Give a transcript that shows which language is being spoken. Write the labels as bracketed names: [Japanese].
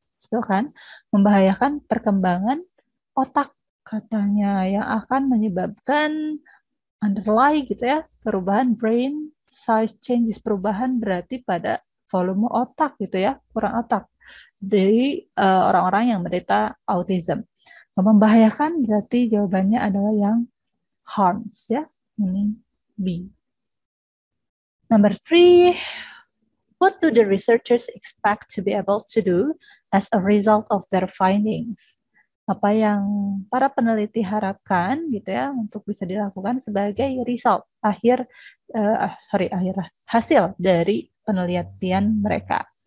[Indonesian] Betul kan? Membahayakan perkembangan otak katanya yang akan menyebabkan underlie gitu ya, perubahan [English] brain size changes, [Indonesian] perubahan berarti pada volume otak gitu ya, kurang otak dari orang-orang yang menderita autism. Membahayakan berarti jawabannya adalah yang harms ya, ini B. [English] Number 3, what do the researchers expect to be able to do as a result of their findings? [Indonesian] Apa yang para peneliti harapkan gitu ya untuk bisa dilakukan sebagai result hasil dari penelitian mereka.